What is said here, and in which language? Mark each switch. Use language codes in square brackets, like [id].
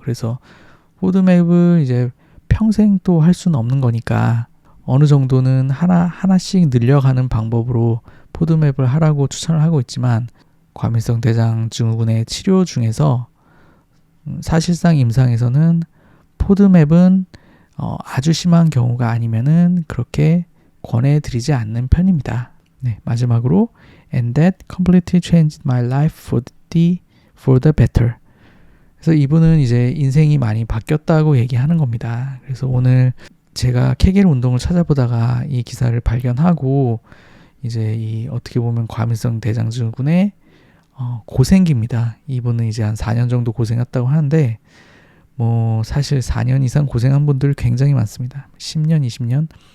[ko] 그래서 포드맵을 이제 평생 또 할 수는 없는 거니까 어느 정도는 하나씩 늘려가는 방법으로 포드맵을 하라고 추천을 하고 있지만 과민성 대장 증후군의 치료 중에서 사실상 임상에서는 포드맵은 아주 심한 경우가 아니면은 그렇게 권해드리지 않는 편입니다. 네, 마지막으로 [en] And that completely changed my life for the better. [ko] 그래서 이분은 이제 인생이 많이 바뀌었다고 얘기하는 겁니다. 그래서 오늘 제가 케겔 운동을 찾아보다가 이 기사를 발견하고 이제 이 어떻게 보면 과민성 대장 증후군의 고생기입니다. 이분은 이제 한 4년 정도 고생했다고 하는데 뭐 사실 4년 이상 고생한 분들 굉장히 많습니다. 10년, 20년.